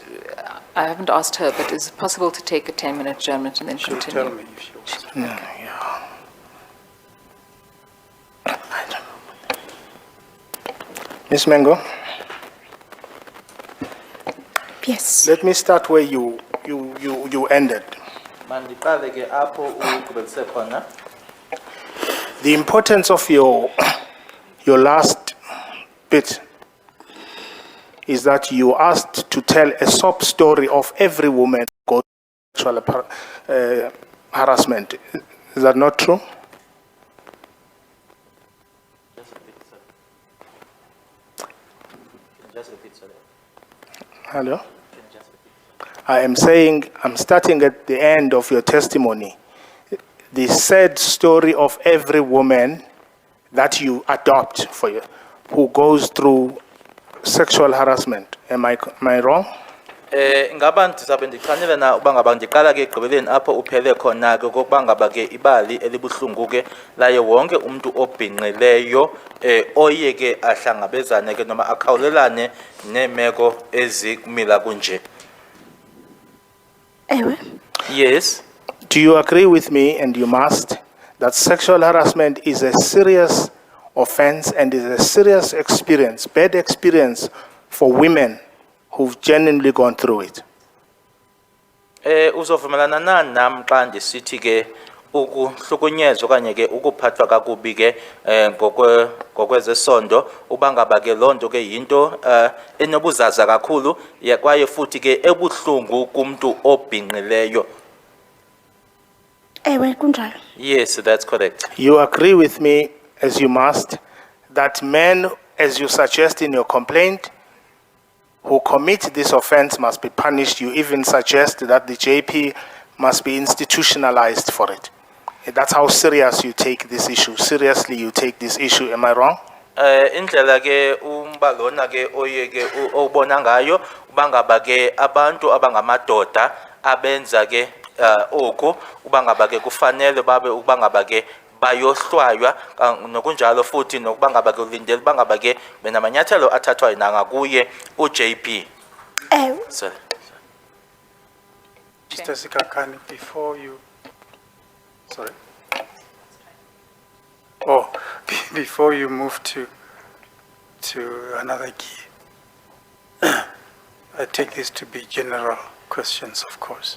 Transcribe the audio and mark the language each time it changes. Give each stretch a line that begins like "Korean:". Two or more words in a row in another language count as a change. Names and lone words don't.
English: I haven't asked her, but is it possible to take a 10-minute adjournment and then She'll continue? tell me if she wants. Ms. Mengo, Yes. let me start where you ended.
Xhosa: mandiqale ke apho ugqibelise khona.
English: The importance of your last bit is that you asked to tell a sob story of every woman who goes through sexual harassment. Is that not true? Just repeat, sorry. Hello? I am saying, I'm starting at the end of your testimony. The sad story of every woman that you adopt for you, who goes through sexual harassment. Am I wrong?
Xhosa: Ngaba ndizabe ndichanile na uba ngaba ndiqala ke egqibeleni apho uphele khona ke kokuba ngaba ke ibali elibuhlungu ke laye wonke umuntu obhinqileyo oye ke ahlangabezane ke noma akhawulelane neemeko ezikumila kunje. Ewe.
English: Yes. Do you agree with me, and you must, that sexual harassment is a serious offense and is a serious experience, bad experience for women who've genuinely gone through it.
Xhosa: Uzovumelana nani nami xa ndisithi ke ukuhlukunyezwa okanye ke ukuphathwa kakubi ke ngokwezesondo uba ngaba ke loo nto ke yinto enobuzaza kakhulu kwaye futhi ke ebuhlungu kumntu obhinqileyo. Ewe kunjalo.
English: Yes, that's correct. You agree with me, as you must, that men, as you suggest in your complaint, who commit this offense must be punished. You even suggest that the JP must be institutionalized for it. That's how serious you take this issue. Seriously, you take this issue. Am I wrong?
Xhosa: Indlela ke umbalona ke oye ke obona ngayo uba ngaba ke abantu abangamadoda abenza ke oku uba ngaba ke kufanele babe uba ngaba ke bayohlwaywa nokunjalo futhi nokuba ngaba ke ulindele uba ngaba ke benamanyathelo athathwayo nangakuye uJP.
English: Sorry. Mr. Sikhakhane, before you, sorry. Oh, before you move to another key, I take this to be general questions, of course.